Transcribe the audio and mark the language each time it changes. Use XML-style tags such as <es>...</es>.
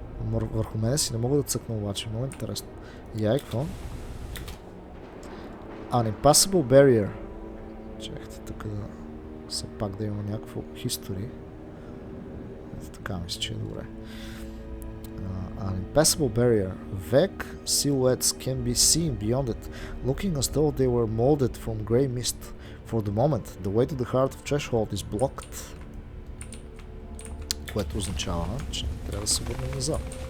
<bg>Върху мене си не мога да цъкна обаче. Много интересно. И какво?</bg> <en>An impassable barrier.</en> <bg>Чакайте тук да все пак да има някакво history. Ето така мисля, че е добре.</bg> <en>An impassable barrier. Vague silhouettes can be seen beyond it, looking as though they were molded from grey mist. For the moment, the way to the heart of Threshold is blocked.</en> <bg>Което означава, че трябва да се върнем назад.</bg>